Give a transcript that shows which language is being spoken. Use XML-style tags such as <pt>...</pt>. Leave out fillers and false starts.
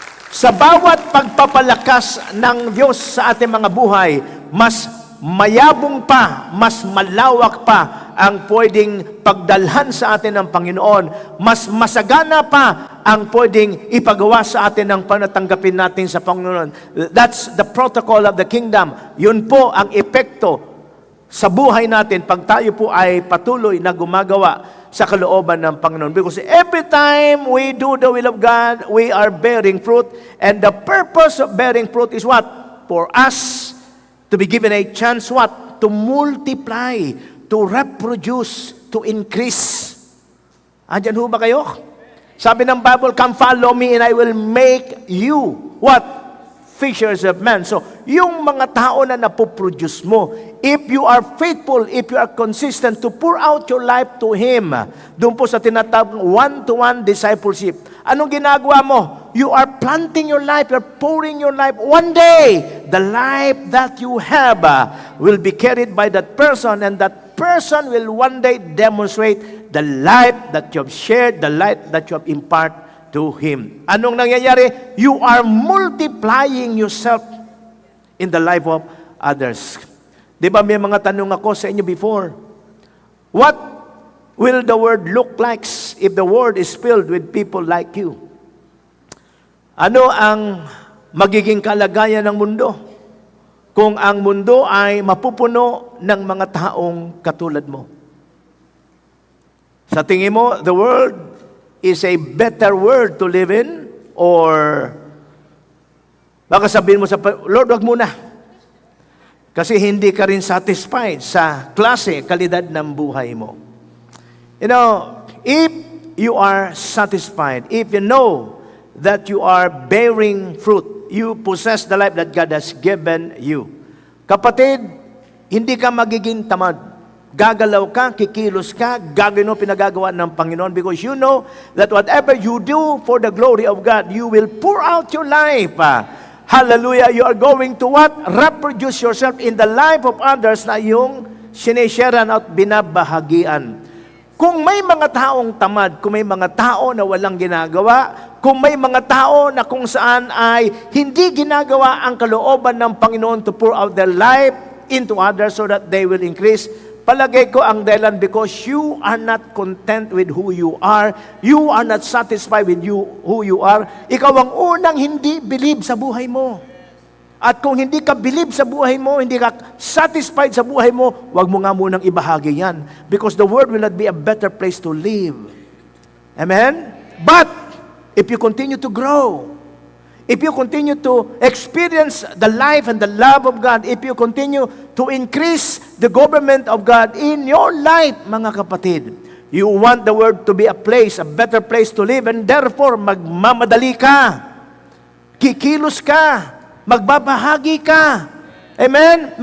<tl>Sa bawat pagpapalakas ng Diyos sa ating mga buhay, mas mayabong pa, mas malawak pa ang pwedeng pagdalhan sa atin ng Panginoon. Mas masagana pa ang pwedeng ipagawa sa atin ng panatanggapin natin sa Panginoon.</tl> <en>That's the protocol of the kingdom.</en> <tl>Yun po ang epekto sa buhay natin pag tayo po ay patuloy na gumagawa sa kalooban ng Panginoon.</tl> <en>Because every time we do the will of God, we are bearing fruit. And the purpose of bearing fruit is what? For us to be given a chance, what? To multiply, to reproduce, to increase.</en> <tl>Andyan ho ba kayo?</tl> <en>Sabi ng Bible, come follow me and I will make you, what? Fishers of men. So,</en> <tl>yung mga tao na napoproduce mo,</tl> <en>if you are faithful, if you are consistent to pour out your life to Him,</en> <tl>doon po sa tinatawag</tl> <en>one-to-one discipleship,</en> <tl>anong ginagawa mo?</tl> <en>You are planting your life, you are pouring your life. One day, the life that you have will be carried by that person, and that person will one day demonstrate the life that you have shared, the life that you have imparted to Him.</en> <tl>Anong nangyayari?</tl> <en>You are multiplying yourself in the life of others.</en> <tl>Di ba may mga tanong ako sa inyo before?</tl> <en>What will the world look like if the world is filled with people like you?</en> <tl>Ano ang magiging kalagayan ng mundo kung ang mundo ay mapupuno ng mga taong katulad mo? Sa tingin mo,</tl> <en>the world is a better world to live in?</en> <tl>Or baka sabihin mo sa Lord, wag muna. Kasi hindi ka rin satisfied sa klase, kalidad ng buhay mo.</tl> <en>You know, if you are satisfied, if you know that you are bearing fruit, you possess the life that God has given you.</en> <tl>Kapatid, hindi ka magiging tamad. Gagalaw ka, kikilos ka, gagawin mo pinagagawa ng Panginoon</tl> <en>because you know that whatever you do for the glory of God, you will pour out your life. Hallelujah! You are going to what? Reproduce yourself in the life of others</en> <tl>na yung sinesharean at binabahagian. Kung may mga taong tamad, kung may mga tao na walang ginagawa, kung may mga tao na kung saan ay hindi ginagawa ang kalooban ng Panginoon</tl> <en>to pour out their life into others so that they will increase,</en> <tl>palagay ko ang dahilan</tl> <en>because you are not content with who you are. You are not satisfied with who you are.</en> <tl>Ikaw ang unang hindi believe sa buhay mo. At kung hindi ka believe sa buhay mo, hindi ka satisfied sa buhay mo, wag mo nga munang ibahagi yan.</tl> <en>Because the world will not be a better place to live. Amen? But, if you continue to grow, if you continue to experience the life and the love of God, if you continue to increase the government of God in your life,</en> <tl>mga kapatid,</tl> <en>you want the world to be a place, a better place to live, and therefore,</en> <tl>magmamadali ka, kikilos ka, magbabahagi ka,</tl> <en>amen?</en>